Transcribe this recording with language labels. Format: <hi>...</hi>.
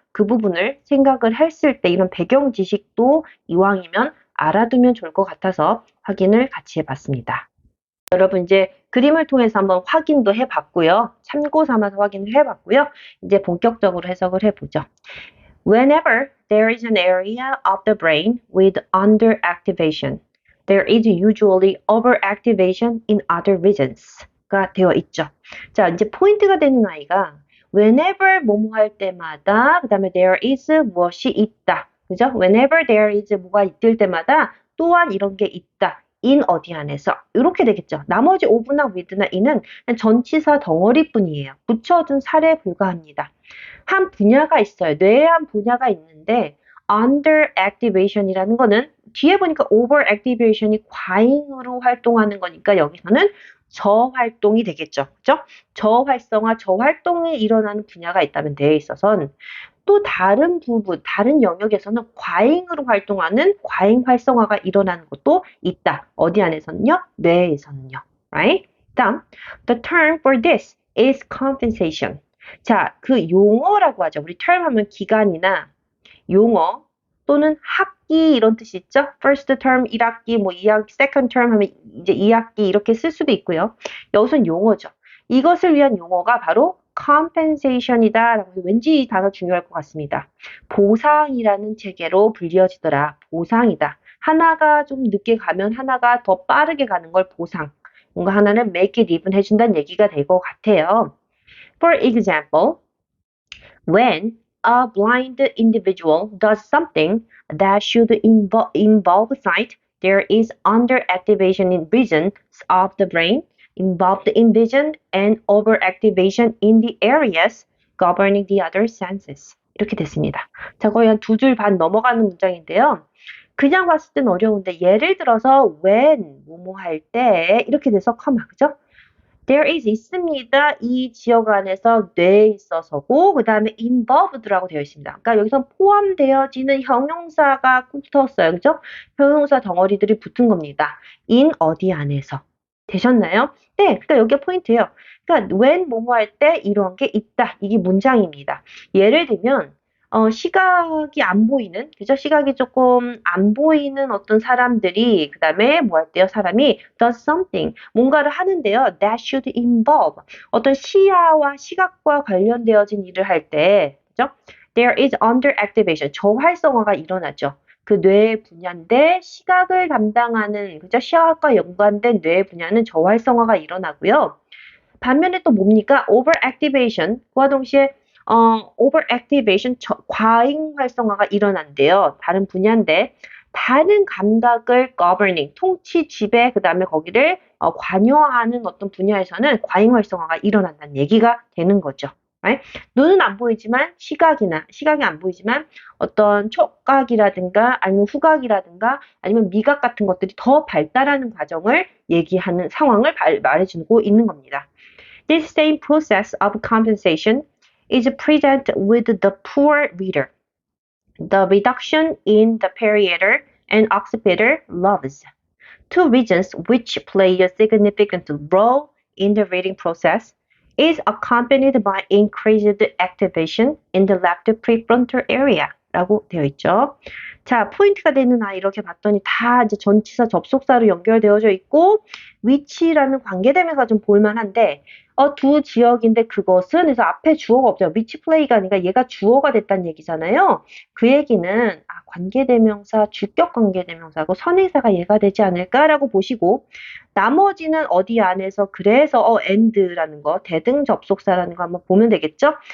<ko>그 부분을 생각을 했을 때 이런 배경 지식도 이왕이면 알아두면 좋을 것 같아서 확인을 같이 해봤습니다. 여러분 이제 그림을 통해서 한번 확인도 해봤고요. 참고 삼아서 확인을 해봤고요. 이제 본격적으로 해석을 해보죠.</ko> <en>Whenever there is an area of the brain with underactivation, there is usually overactivation in other regions</en> <ko>가 되어 있죠. 자, 이제 포인트가 되는 아이가 whenever 뭐뭐 할 때마다 그 다음에 there is 무엇이 있다. 그죠?</ko> <en>Whenever there is</en> <ko>뭐가 있을 때마다 또한 이런 게 있다. in 어디 안에서 이렇게 되겠죠. 나머지 of나 with나 in은 그냥 전치사 덩어리뿐이에요. 붙여준 사례에 불과합니다. 한 분야가 있어요. 뇌에 한 분야가 있는데 under activation이라는 거는 뒤에 보니까 over activation이 과잉으로 활동하는 거니까 여기서는 저활동이 되겠죠. 그죠? 저활성화, 저활동이 일어나는 분야가 있다면 뇌에 있어서는 또 다른 부분, 다른 영역에서는 과잉으로 활동하는 과잉 활성화가 일어나는 것도 있다. 어디 안에서는요? 뇌에서는요. Right?</ko> <en>다음, the term for this is compensation.</en> <ko>자, 그 용어라고 하죠. 우리 term 하면 기간이나 용어 또는 학기 이런 뜻이 있죠. first term 1학기, 뭐 2학기, second term 하면 이제 2학기 이렇게 쓸 수도 있고요. 여기서는 용어죠. 이것을 위한 용어가 바로 compensation이다 라고 해서 왠지 이 단어 중요할 것 같습니다. 보상이라는 체계로 불리어지더라. 보상이다. 하나가 좀 늦게 가면 하나가 더 빠르게 가는 걸 보상. 뭔가 하나는</ko> <en>make it even</en> <ko>해준다는 얘기가 될 것 같아요.</ko> <en>For example, when a blind individual does something that should involve sight, there is underactivation in regions of the brain involved in vision and overactivation in the areas governing the other senses.</en> <ko>이렇게 됐습니다. 자, 거의 한 두 줄 반 넘어가는 문장인데요. 그냥 봤을 땐 어려운데 예를 들어서 when 뭐뭐 할 때 이렇게 돼서 comma 그죠?</ko> <en>There is</en> <ko>있습니다. 이 지역 안에서 뇌에 있어서고 그 다음에 involved라고 되어 있습니다. 그러니까 여기서 포함되어지는 형용사가 붙었어요. 그죠? 형용사 덩어리들이 붙은 겁니다. in 어디 안에서. 되셨나요? 네, 그러니까 여기가 포인트예요. 그러니까 when 뭐뭐 할 때 이런 게 있다. 이게 문장입니다. 예를 들면 시각이 안 보이는, 그죠? 시각이 조금 안 보이는 어떤 사람들이, 그 다음에 뭐 할 때요? 사람이</ko> <en>does something,</en> <ko>뭔가를 하는데요.</ko> <en>that should involve,</en> <ko>어떤 시야와 시각과 관련되어진 일을 할 때, 그죠? there is underactivation, 저활성화가 일어나죠. 그 뇌 분야인데 시각을 담당하는, 그죠? 시각과 연관된 뇌 분야는 저활성화가 일어나고요. 반면에 또 뭡니까? overactivation, 그와 동시에 overactivation, 과잉 활성화가 일어난대요. 다른 분야인데 다른 감각을 governing, 통치, 지배, 그 다음에 거기를 관여하는 어떤 분야에서는 과잉 활성화가 일어난다는 얘기가 되는 거죠. Right? 눈은 안 보이지만 시각이 안 보이지만 어떤 촉각이라든가 아니면 후각이라든가 아니면 미각 같은 것들이 더 발달하는 과정을 얘기하는 상황을 말해주고 있는 겁니다.</ko> <en>This same process of compensation is present with the poor reader. The reduction in the parietal and occipital lobes, two regions which play a significant role in the reading process, is accompanied by increased activation in the left prefrontal area.</en> <ko>라고 되어 있죠. 자, 포인트가 되는 아이 이렇게 봤더니 다 이제 전치사 접속사로 연결되어져 있고 which라는 관계대명사 좀 볼만한데 두 지역인데 그것은 그래서 앞에 주어가 없죠. which play가 아니라 얘가 주어가 됐다는 얘기잖아요. 그 얘기는 관계대명사, 주격 관계대명사고 선행사가 얘가 되지 않을까라고 보시고 나머지는 어디 안에서 그래서 and라는 거, 대등 접속사라는 거 한번 보면 되겠죠?</ko>